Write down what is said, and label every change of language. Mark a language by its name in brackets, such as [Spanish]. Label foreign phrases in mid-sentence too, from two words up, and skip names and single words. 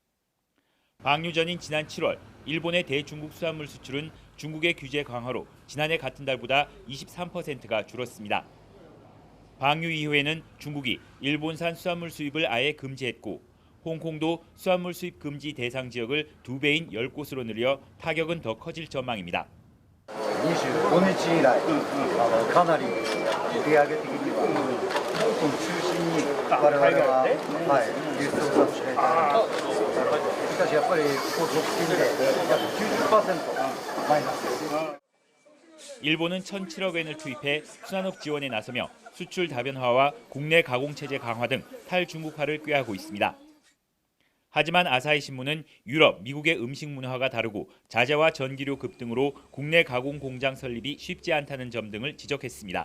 [Korean] 방류 전인 지난 7월 일본의 대중국 수산물 수출은 중국의 규제 강화로 지난해 같은 달보다 23%가 줄었습니다. 방류 이후에는 중국이 일본산 수산물 수입을 아예 금지했고 홍콩도 수산물 수입 금지 대상 지역을 2배인 10곳으로 늘려 타격은 더 커질 전망입니다. [Japanese] 25 日以来、かなり売上的には香港中心に我々は輸出をさせていただいて、しかしやっぱりここ直近で約 90% マイナス。 [Korean] 일본은 1,007억 엔을 투입해 수산업 지원에 나서며 수출 다변화와 국내 가공체제 강화 등 탈중국화를 꾀하고 있습니다. 하지만 아사히 신문은 유럽, 미국의 음식 문화가 다르고 자재와 전기료 급등으로 국내 가공 공장 설립이 쉽지 않다는 점 등을 지적했습니다.